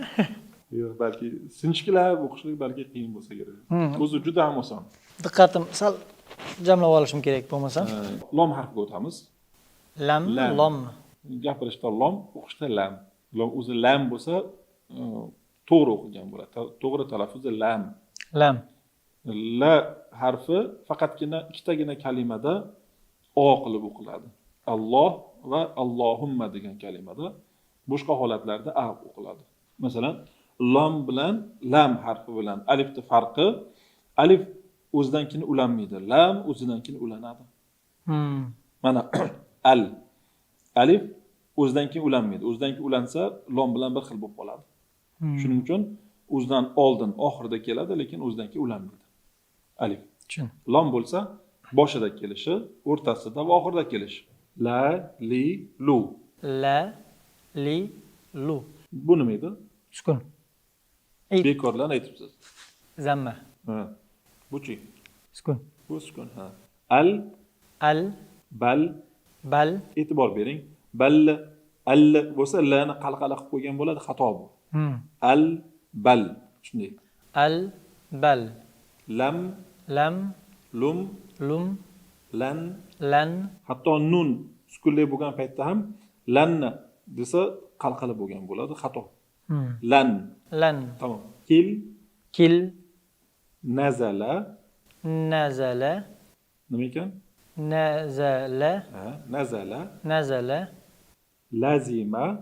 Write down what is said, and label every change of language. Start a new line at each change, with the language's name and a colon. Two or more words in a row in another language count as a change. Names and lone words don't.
Uzbek: Yo'q, balki sinchkilab o'qishlik balki qiyin bo'lsa kerak. O'zi juda ham oson. Diqqatim sal jamlab olishim kerak bo'lmasa. Lom harfiga o'tamiz. Lam, lom. Gapirishda lom, o'qishda lam. Lom o'zi lam bo'lsa, to'g'ri o'qilgan bo'ladi. To'g'ri talaffuzi lam. Lam. La harfi faqatgina ikkitagina kalimada o qilib o'qiladi. Alloh va Allohumma degan kalimada, boshqa holatlarda a o'qiladi. Masalan, lom bilan lam harfi bilan alifning farqi, alif o'zidan keyin ulanmaydi, lam o'zidan keyin ulanadi. Mana al. Alif o'zidan keyin ulanmaydi. O'zidan keyin ulansa, lom bilan bir xil bo'lib qoladi. Shuning uchun o'zidan oldin oxirida keladi, lekin o'zidan keyin ulanmaydi. Alif. Lom bo'lsa, boshida kelishi, o'rtasida va oxirida kelishi. La, li, lu. La, li, lu. Bu nima edi? Sukun. Bekorlarni aytibsiz. Zamma. Bu-chi? Sukun. Bu sukun, ha. Al, bal, bal. E'tibor bering. Bal, al bo'lsa lani qalqala qilib qo'ygan bo'ladi, xato bu. Al, bal. Shunday. Al, bal. Lam, lum, lan. Hatto nun sukunli bo'lgan paytda ham lanni desa qalqala bo'lgan bo'ladi, xato. Lan. Tamam. Kil. Nazala. Nima ekan? Nazala. Lazima.